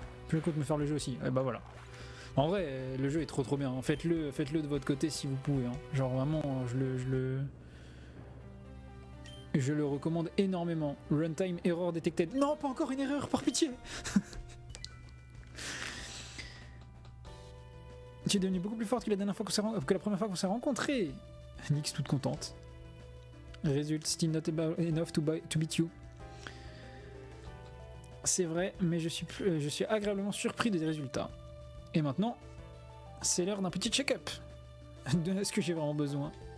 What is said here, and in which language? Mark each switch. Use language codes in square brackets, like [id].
[fr] Je peux me faire le jeu aussi, et bah voilà. En vrai, le jeu est trop bien, faites-le de votre côté si vous pouvez. Hein. Genre vraiment, je le... Je le recommande énormément. [en] Runtime error detected. [fr] Non, pas encore une erreur, par pitié. Tu es devenue beaucoup plus forte que la première fois qu'on s'est rencontrés. Nyx toute contente. [en] Result still not enough to beat you. [fr] C'est vrai, mais je suis agréablement surpris des résultats. Et maintenant, c'est l'heure d'un petit check-up. De ce que j'ai vraiment besoin.